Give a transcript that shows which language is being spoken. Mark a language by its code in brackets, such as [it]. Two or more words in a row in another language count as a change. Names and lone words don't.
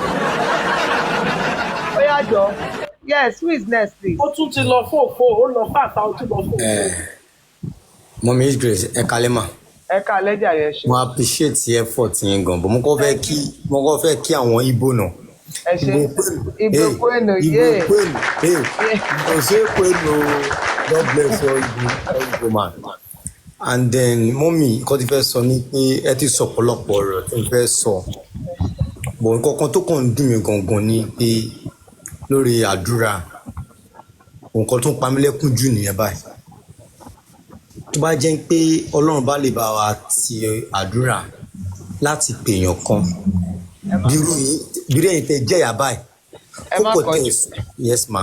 [yo] ó yá jọ. [en] Yes, who is next, please? [yo] Ó tún ti lọ fòfò, ó lọ fàtà, ó tún lọ fòfò. Mọ́mí His Grace, ẹ kalẹ́ mà. Ẹ kalẹ́ jàre ṣe. Mo appreciate effort yẹn gan, but mo kọ́ fẹ́ kí àwọn Igbo náà. Ẹ ṣe [ig] Igbo kwenu, [yo] yé. [ig] Igbo kwenu, Igbo ṣe kwenu, [en] God bless all Igbo man. [yo] And then mọ́mí, nǹkan tí fẹ́ sọ ni pé ẹ ti sọ ọ̀pọ̀lọpọ̀ ọ̀rọ̀ tí fẹ́ sọ. But nǹkan kan tó kàn ń dùn mí gangan ni pé lórí àdúrà nǹkan tó ń pa mí lẹ́kún jù nìyẹn báyìí tó bá jẹ́ pé Ọlọ́run bá lè bá wa ti àdúrà láti pèèyàn kan bírú ẹ̀yin tẹ́ jẹ́ ìyá báyìí kókò tẹ̀ yes ma.